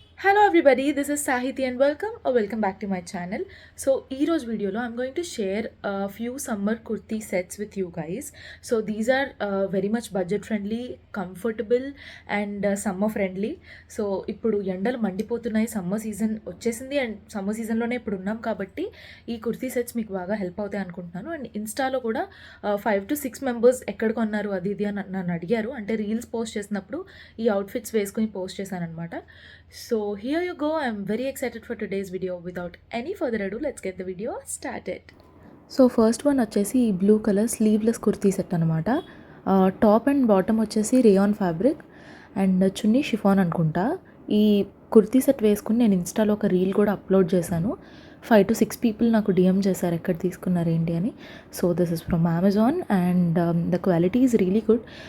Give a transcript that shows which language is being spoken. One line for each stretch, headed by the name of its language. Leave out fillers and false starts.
English: Hello everybody, this is Sahiti and welcome back to my channel. So
Telugu: ee roj video lo
English: I'm going to share a few summer kurti sets with you guys. So these are very much budget friendly, comfortable and summer friendly.
Telugu: So ఇప్పుడు ఎండలు మండిపోతున్నాయి, summer season వచ్చేసింది and summer సీజన్లోనే ఇప్పుడు ఉన్నాం కాబట్టి ఈ kurti sets మీకు బాగా హెల్ప్ అవుతాయి అనుకుంటున్నాను. అండ్ ఇన్స్టాలో కూడా 5 to 6 మెంబర్స్ ఎక్కడ కొన్నారు అది ఇది అని నన్ను అడిగారు. అంటే రీల్స్ పోస్ట్ చేసినప్పుడు ఈ అవుట్ఫిట్స్ వేసుకుని పోస్ట్ చేశాను అనమాట.
English: So here you go. I'm very excited for today's video. Without any further ado, let's get the video started.
Telugu: So first one వచ్చేసి ఈ blue colour sleeveless kurti set అనమాట. టాప్ అండ్ బాటమ్ వచ్చేసి rayon fabric and chunni chiffon అనుకుంటా. ఈ kurti set వేసుకుని నేను ఇన్స్టాలో ఒక రీల్ కూడా అప్లోడ్ చేశాను. 5 to 6 పీపుల్ నాకు డిఎం చేశారు ఎక్కడ తీసుకున్నారు ఏంటి అని.
English: So this is from Amazon and the quality is really good.